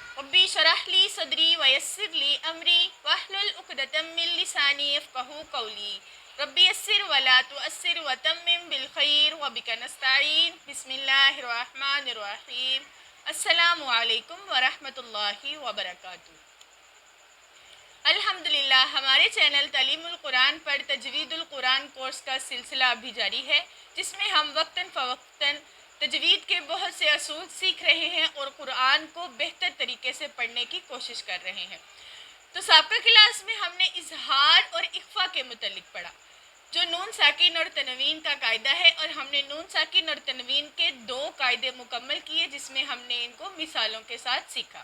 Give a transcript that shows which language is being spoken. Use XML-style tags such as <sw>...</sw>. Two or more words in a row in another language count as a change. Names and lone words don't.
<ar>ربي اشرح لي صدري ويسر لي أمري واحلل عقدة من لساني يفقهوا قولي ربي يسر ولا تعسر وتمم بالخير وبك نستعين بسم الله الرحمن الرحيم. السلام عليكم ورحمة الله وبركاته. अल्हम्दुलिल्लाह,</ar> <ur>ہمارے چینل تعلیم القرآن پر تجوید القرآن کورس کا سلسلہ ابھی جاری ہے، جس میں ہم وقتاً فوقتاً تجوید کے بہت سے اصول سیکھ رہے ہیں اور قرآن کو بہتر طریقے سے پڑھنے کی کوشش کر رہے ہیں. تو سابقہ کلاس میں ہم نے اظہار اور اخفا کے متعلق پڑھا، جو نون ساکن اور تنوین کا قاعدہ ہے، اور ہم نے نون ساکن اور تنوین کے 2 قاعدے مکمل کیے، جس میں ہم نے ان کو مثالوں کے ساتھ سیکھا.</ur>